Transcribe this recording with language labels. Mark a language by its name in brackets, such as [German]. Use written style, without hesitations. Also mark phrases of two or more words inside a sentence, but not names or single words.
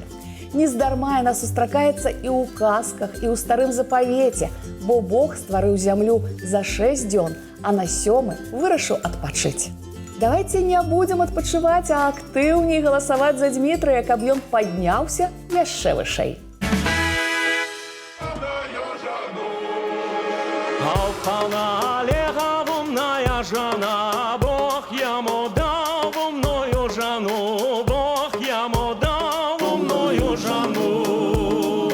[Belarusian] Нездарма яна сустракаецца і ў казках, і ў старым запавеце, бо Бог стварыў зямлю за 6 дзён, а на 7-й вырашыў адпачыць. Давайце не будзем адпачываць, а актыўней галасаваць за Дмітрыя, каб ён падняўся яшчэ вышэй. [Russian] Жена, Бог ему дал умную жену, Бог ему дал умную жену.